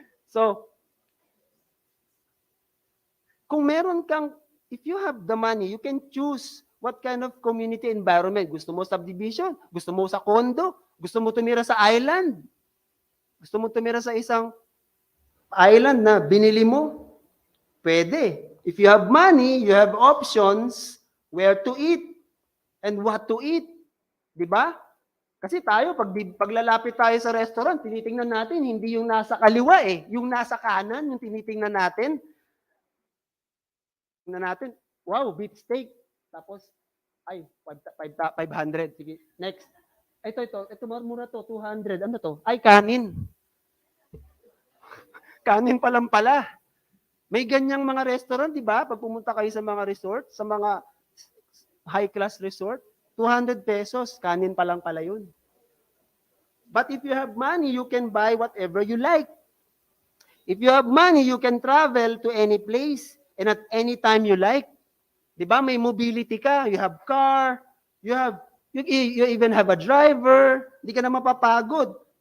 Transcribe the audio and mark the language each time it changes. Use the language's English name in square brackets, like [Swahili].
[English] So, [Filipino] kung meron kang, [English] if you have the money, you can choose what kind of community environment. [Filipino] Gusto mo subdivision? Gusto mo sa condo? Gusto mo tumira sa island? Gusto mo tumira sa isang island na binili mo? Pwede. [English] If you have money, you have options where to eat and what to eat. [Filipino] Di ba? Kasi tayo, paglalapit tayo sa restaurant, tinitingnan natin, hindi yung nasa kaliwa eh. Yung nasa kanan, yung tinitingnan natin. Tingnan natin, wow, beef steak. Tapos, ay, 500. Sige, next. Ito mura to, 200. Ano to? Ay, kanin. Kanin pa lang pala. May ganyang mga restaurant, di ba? Pag pumunta kayo sa mga resort, sa mga high-class resort, 200 pesos, kanin pa lang pala yun. [English] But if you have money, you can buy whatever you like. If you have money, you can travel to any place and at any time you like. [Filipino] Di ba? May mobility ka, [English] you have car, you even have a driver, [Filipino] hindi ka na mapapagod.